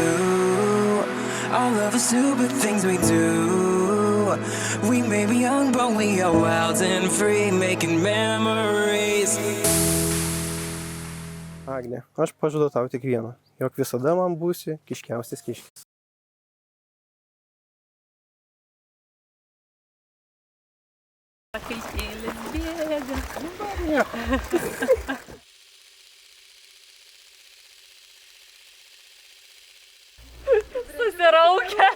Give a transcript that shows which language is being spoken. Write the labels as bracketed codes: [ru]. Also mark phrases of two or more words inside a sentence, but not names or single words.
[en] All of the stupid things we do. We may be young, but we are wild and free, making memories. [lt] Agne, aš pažadu tau tik vieną, jog visada man būsi kiškiausias kiškis. Pakaltėlis bėga. Susiraukęs.